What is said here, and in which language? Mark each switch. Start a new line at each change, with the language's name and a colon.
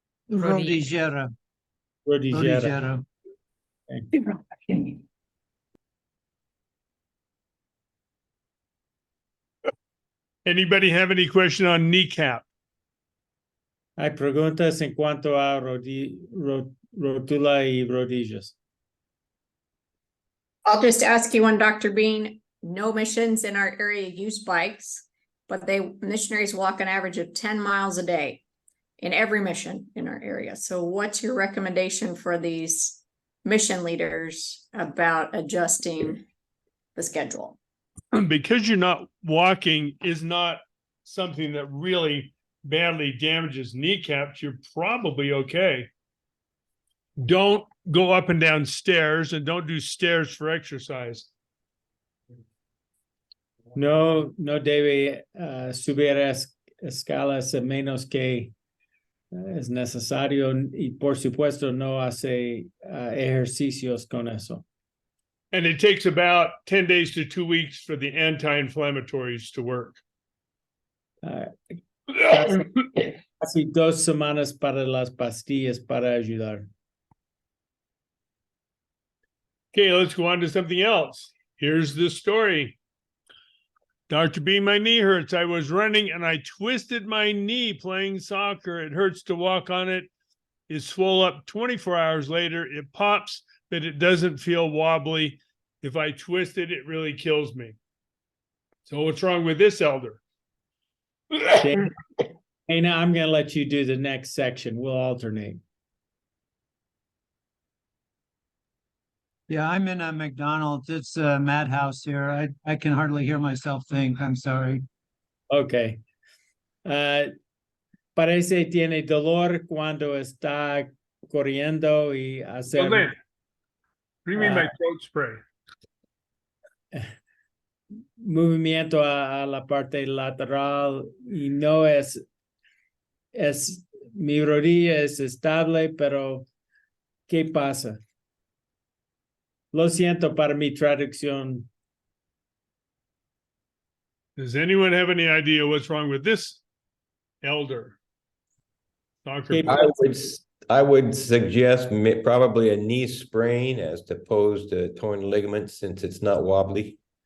Spanish: Rodillera. Rodillera.
English: Anybody have any question on kneecap?
Spanish: Hay preguntas en cuanto a rótula y rodillas.
English: I'll just ask you one, Dr. Bean. No missions in our area use bikes, but missionaries walk an average of 10 miles a day in every mission in our area. So what's your recommendation for these mission leaders about adjusting the schedule? Because you're not walking is not something that really badly damages kneecaps, you're probably okay. Don't go up and down stairs and don't do stairs for exercise.
Spanish: No debe subir escalas a menos que es necesario y por supuesto no hace ejercicios con eso.
English: And it takes about 10 days to 2 weeks for the anti-inflammatories to work.
Spanish: Casi 2 semanas para las pastillas para ayudar.
English: Okay, let's go on to something else. Here's the story. Dr. B, my knee hurts. I was running and I twisted my knee playing soccer. It hurts to walk on it. It swole up 24 hours later. It pops, but it doesn't feel wobbly. If I twist it, it really kills me. So what's wrong with this elder? Dana, I'm going to let you do the next section. We'll alternate. Yeah, I'm in a McDonald's. It's a madhouse here. I can hardly hear myself think. I'm sorry. Okay.
Spanish: Parece tiene dolor cuando está corriendo y hacer
English: What do you mean by throat spray?
Spanish: movimiento a la parte lateral y no es mi rodilla es estable, pero ¿qué pasa? Lo siento para mi traducción.
English: Does anyone have any idea what's wrong with this elder? Soccer.
Spanish: ¿Qué
English: I
Spanish: pasa?
English: would I would suggest probably a knee sprain as opposed to torn ligament since it's not wobbly.